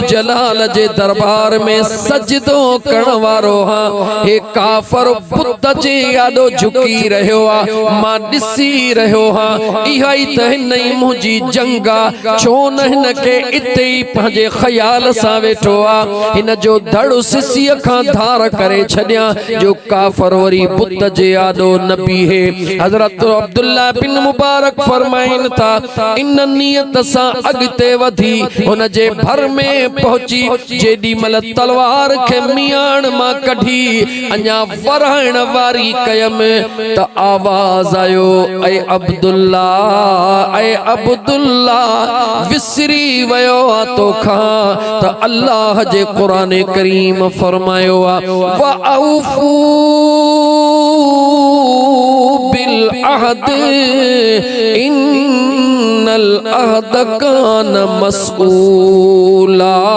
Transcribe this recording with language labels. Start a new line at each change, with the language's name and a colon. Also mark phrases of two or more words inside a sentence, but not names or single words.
Sindhi: जलाल जे दरबार में सजदो करण वारो हां हे काफर बुत जे आॾो झुकी रहियो आ मां ॾिसी रहियो हां इहा ई त हिनई मुंहिंजी जंग आ छो न हिन के इते ई पंहिंजे ख़याल सां वेठो आ हिन जो धड़ सिसीअ खां धार करे छॾियां जो काफर वरी बुत जे आॾो न बीहे। हजरत अब्दुल्लाह बिन मुबारक फरमाइन था इन नियत सां अगते वधी उन जे भर में पहुंची जेडी मल तलवार के मियान मां कढी अञा वरहण वारी कयम त आवाज आयो ऐ अब्दुल्ला विसरी वयो आ तोखा त अल्लाह जे कुरान करीम फरमायो आ
Arabic: وأوفوا بالعهد إن العهد كان مسؤولا.